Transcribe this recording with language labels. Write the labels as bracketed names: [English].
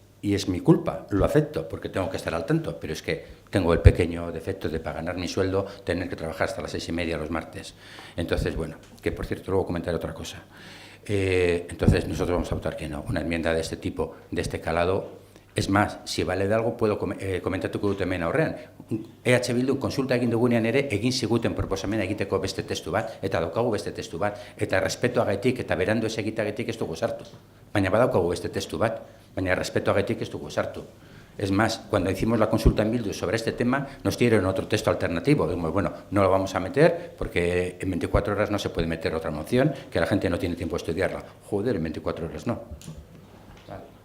[Spanish] y es mi culpa, lo acepto porque tengo que estar al tanto, pero es que tengo el pequeño defecto de para ganar mi sueldo tener que trabajar hasta las 6:30 los martes. Entonces, bueno, que por cierto luego comentaré otra cosa. Entonces nosotros vamos a votar que no. Una enmienda de este tipo, de este calado. Es más, si vale de algo, puedo [Basque] komentatuko dut hemen aurrean. EH Bildu konsulta egin dugunean ere, egin ziguten proposamena egiteko beste testu bat, eta daukagu beste testu bat, eta respetuagatik eta berandu ez egiteagatik ez dugu sartu. Baina badaukagu beste testu bat, baina respetuagatik ez dugu sartu. [Spanish] Es más, cuando hicimos la consulta en Bildu sobre este tema, nos dieron otro texto alternativo. Dijimos, bueno, no lo vamos a meter porque en 24 horas no se puede meter otra moción, que la gente no tiene tiempo de estudiarla. Joder, en 24 horas no. Vale.